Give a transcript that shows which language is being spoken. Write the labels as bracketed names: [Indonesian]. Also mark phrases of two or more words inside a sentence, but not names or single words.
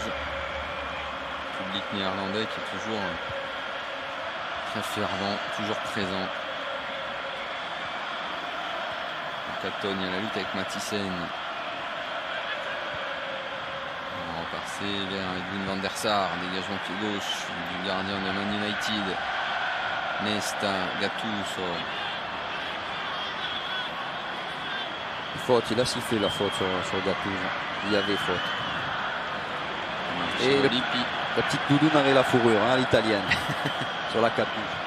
[French] Public néerlandais qui est toujours très fervent, toujours présent. Catone, il y a la lutte avec Mathiesen. On va repasser vers Edwin van der Sar, dégagement pied gauche du gardien de Man United. Nesta, Gattuso. Faute, il a sifflé la faute sur Gattuso. Il y avait faute. Et la petite doudoune avait la fourrure, l'italienne, sur la capuche.